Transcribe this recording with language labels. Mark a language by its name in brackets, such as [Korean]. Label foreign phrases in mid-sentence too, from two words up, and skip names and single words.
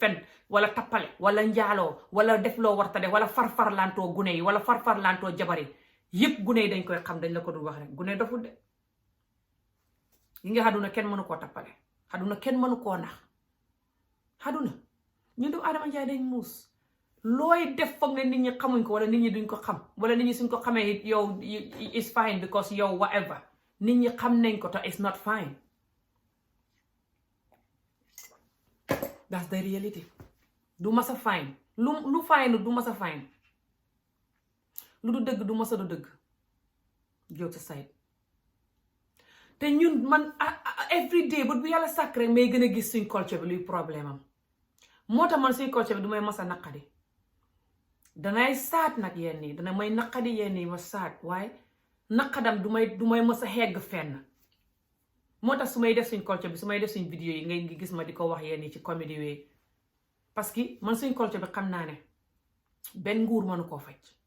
[Wolof] fen wala tappale wala njaaloo wala def loo warta def wala farfarlantoo gune yi wala farfarlantoo jabar yi yépp gune yi dañ koy xam dañ la ko dul wax rek gune doful de yi nga xaduna kenn mënu koo tappale xaduna kenn mënu koo nax xaduna ñu doomu Adama Njaay dañ muus looy def foog ne nit ñi xamuñ ko wala nit ñi duñ ko xam wala nit ñi suñ ko xamee it yow [English] is fine because [Wolof] yow whatever nit ñi xam nañ ko te [English] it's not fine. That's the reality. [Wolof] Du masa fine lu fine du masa fine lu du dëgg du masa du dëgg jóg sa side te ñun man [English] every day [Wolof] bu yàlla sàkk rek may gën a gis suñ culture bi luy problème am moo tax man suñ culture bi du may masa naqadi danay saat nag yenn yi dana may naqadi yenn yi ma saat waaye naqadam du may masa xegg fenn moo tax su may def suñ culture bi su may def suñ vidéo yi ngay ngi gis ma di ko wax yenn yi ci comédie wee parce que man suñ culture bi xam naa ne benn nguur mënu koo faj